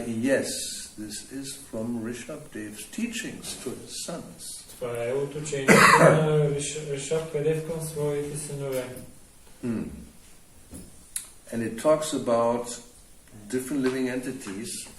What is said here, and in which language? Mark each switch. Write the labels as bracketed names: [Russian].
[English] Yes, this is from Rishabhadev's teachings to his sons. [Bulgarian] Това е от учението на Ришабхадев към своите синове. [English] And it talks about different living entities.